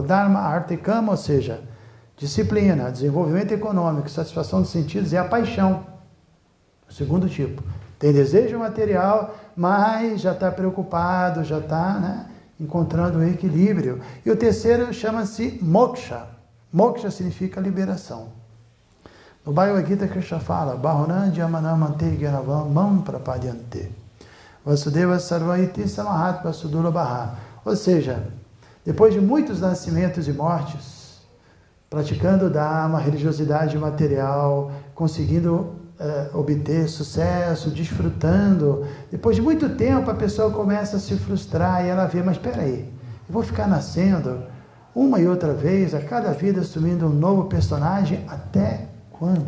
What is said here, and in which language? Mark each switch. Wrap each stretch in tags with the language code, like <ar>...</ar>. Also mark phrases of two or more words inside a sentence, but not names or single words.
<pt>Dharma, Artha e Kama, ou seja, disciplina, desenvolvimento econômico, satisfação dos sentidos, é a paixão. O segundo tipo. Tem desejo material, mas já está preocupado, já está, né, encontrando um equilíbrio. E o terceiro chama-se moksha. Moksha significa liberação. No Bhagavad Gita, Krishna fala,</pt> <sa>Bahunam Jamanam Ante Gyanavam Mam Prapadyante. Vasudeva Sarvaiti Samahatma Sudurabhaha.</sa> <pt>Ou seja, depois de muitos nascimentos e mortes, praticando o Dharma, religiosidade material, conseguindo obter sucesso, desfrutando, depois de muito tempo a pessoa começa a se frustrar e ela vê, mas espera aí, eu vou ficar nascendo uma e outra vez, a cada vida assumindo um novo personagem, até quando?</pt>